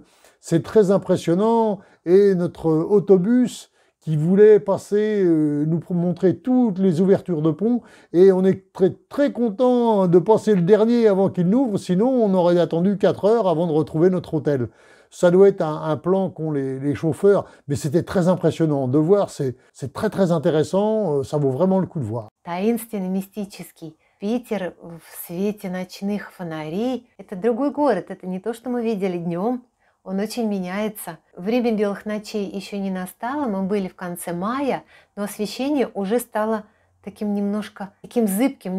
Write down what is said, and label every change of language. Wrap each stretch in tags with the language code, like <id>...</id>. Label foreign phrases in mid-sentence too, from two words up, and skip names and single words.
<fr>C'est très impressionnant. Et notre autobus qui voulait passer, nous montrer toutes les ouvertures de ponts. Et on est très, très content de passer le dernier avant qu'il n'ouvre, sinon on aurait attendu 4 heures avant de retrouver notre hôtel. Ça doit être un plan qu'ont les chauffeurs, mais c'était très impressionnant de voir, c'est très très intéressant, ça vaut vraiment le coup de voir.</fr> <ru>Таинственный, мистический Питер в свете ночных фонарей. Это другой город, это не то, что мы видели днем. Он очень меняется. Время белых ночей еще не настало, мы были в конце мая, но освещение уже стало таким немножко, таким зыбким.</ru>